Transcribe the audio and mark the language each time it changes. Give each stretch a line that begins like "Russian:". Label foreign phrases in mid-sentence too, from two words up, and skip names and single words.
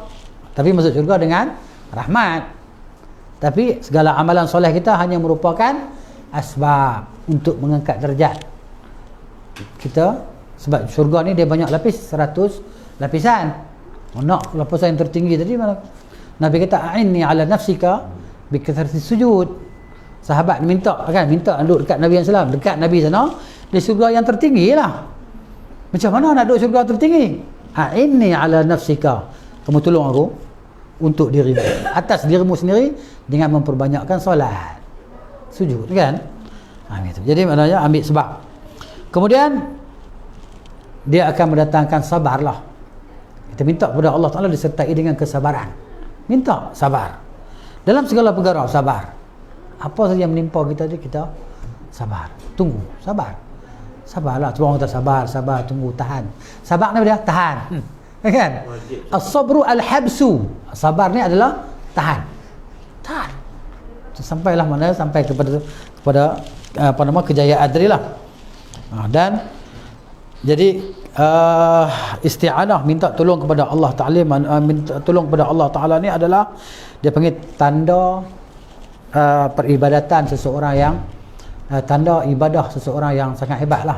Malay: Tapi masuk syurga dengan rahmat. Tapi segala amalan soleh kita hanya merupakan asbab untuk mengangkat darjat kita. Sebab syurga ni dia banyak lapis, 100 lapisan. Nak lapisan yang tertinggi tadi mana Nabi kata
Arabic: أعني على نفسك بكثرة السجود.
Malay: Sahabat minta duduk dekat Nabi SAW, dekat Nabi sana, di syurga yang tertinggi lah. Macam mana nak duduk syurga tertinggi?
Arabic: أعني على نفسك,
Malay: kamu tolong aku untuk dirimu, atas dirimu sendiri, dengan memperbanyakkan solat, sujud, kan? Gitu. Jadi maknanya ambil sebab. Kemudian dia akan mendatangkan sabar lah. Kita minta kepada Allah Ta'ala disertai dengan kesabaran. Minta sabar dalam segala perkara, sabar. Apa saja yang menimpa kita ni, kita sabar, tunggu, sabarlah. Cuba orang kata sabar, tunggu, tahan. Sabar ni dia tahan, kan?
Arabic: الصبر الحبس.
Malay: Sabar ni adalah tahan. Sampailah mana, sampai kepada apa nama, kejayaan tadi lah. Dan jadi isti'anah, minta tolong kepada Allah Ta'ala, minta tolong kepada Allah Ta'ala ni adalah dia panggil tanda peribadatan seseorang yang tanda ibadah seseorang yang sangat hebat lah.